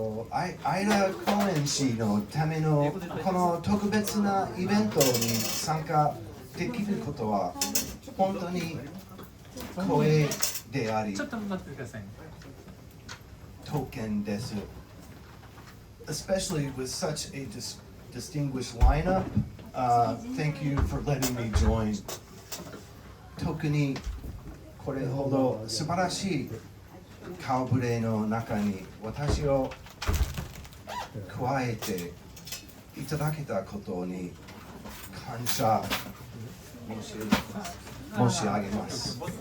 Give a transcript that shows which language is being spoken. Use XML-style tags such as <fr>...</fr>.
<ja>アイラ・コーエン氏のためのこの特別なイベントに参加できることは本当に光栄であり、ちょっと待ってくださいね。当見です。</ja> <en>Especially with such a distinguished lineup, thank you for letting me join.</en> <ja>特にこれほど素晴らしい顔ぶれの中に私を加えていただけたことに感謝申し上げます。</ja>